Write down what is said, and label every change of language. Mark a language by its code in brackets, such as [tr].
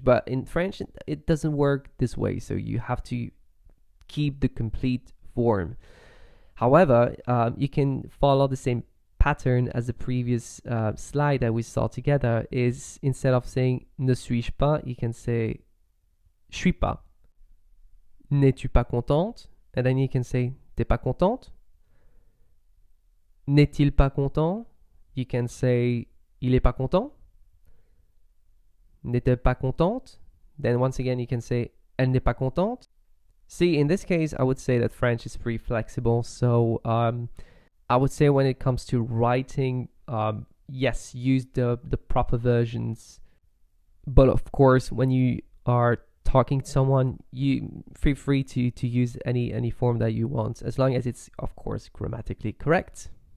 [en] But in French, it doesn't work this way. So you have to keep the complete form. However, you can follow the same pattern as the previous slide that we saw together. Is instead of saying [fr] ne suis-je pas, [en] you can say [fr] je suis pas. N'es-tu pas contente? [en] And then you can say [fr] t'es pas contente. N'est-il pas content? [en] You can say [fr] il est pas content. N'est-elle pas contente? [en] Then once again you can say [fr] elle n'est pas contente. [en] See, in this case, I would say that French is pretty flexible. So I would say when it comes to writing, yes, use the proper versions. But of course, when you are talking to someone, you feel free to use any form that you want, as long as it's, of course, grammatically correct.